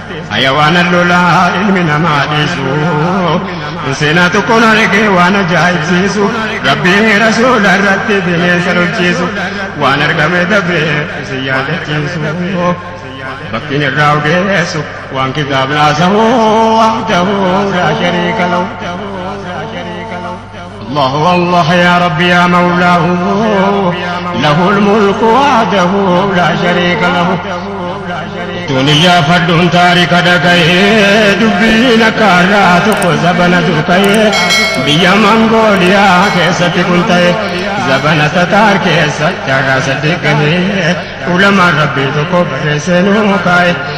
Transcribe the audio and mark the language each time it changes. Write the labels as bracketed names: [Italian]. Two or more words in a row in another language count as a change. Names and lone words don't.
[Oromo] Hayawaana lolaa ilmi namaa deessu, seenaa tokkoon argee waan ajaa'ibsiisu, Rabbii Rasuula irratti bineensa lolchiisu, waan argame dabree isin yaadachiisu. Bakkiin irraa ogeessu, waan kitaabni haasa'u, [Arabic] وحده لا شريك له. الله والله يا رب يا مولاه، له الملك وحده لا شريك له. [Oromo] Tun iyyaafadhuun taarika dhaga'ee, dubbiin akka har'aa tokko zabana dur ka'ee, biyya Mangooliyaa keessatti kun ta'e, zabana Tataar keessa jaarraa saddeet gahee, ulamaan Rabbii tokko barreessee nuu kaa'e.